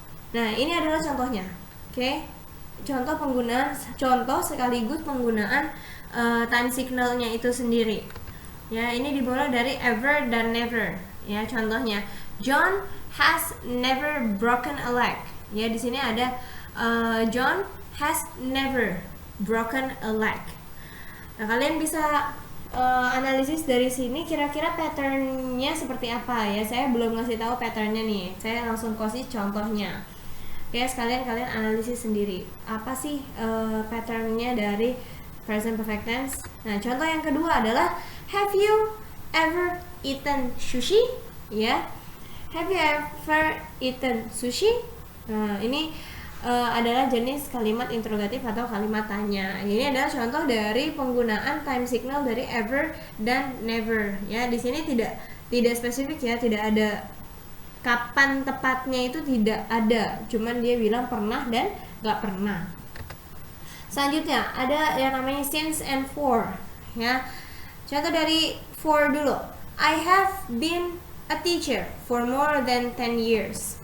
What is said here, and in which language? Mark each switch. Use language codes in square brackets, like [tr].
[id] Nah, ini adalah contohnya. Oke, contoh sekaligus penggunaan time signalnya itu sendiri, ya. Ini dimulai dari ever dan never, ya. Contohnya, [en] John has never broken a leg, ya. [id] Di sini ada [en] John has never broken a leg. [id] Nah, kalian bisa analisis dari sini kira-kira patternnya seperti apa, ya. Saya belum ngasih tahu patternnya nih, saya langsung kasih contohnya. Oke, sekalian kalian analisis sendiri apa sih patternnya dari present perfect tense. Nah, contoh yang kedua adalah [en] have you ever eaten sushi, [id] ya. [en] Have you ever eaten sushi? [id] Nah, ini adalah jenis kalimat interrogatif atau kalimat tanya. Ini adalah contoh dari penggunaan time signal dari ever dan never. Ya, di sini tidak spesifik ya, tidak ada kapan tepatnya, itu tidak ada. Cuman dia bilang pernah dan nggak pernah. Selanjutnya ada yang namanya since and for. Ya, contoh dari for dulu. [en] I have been a teacher for more than 10 years.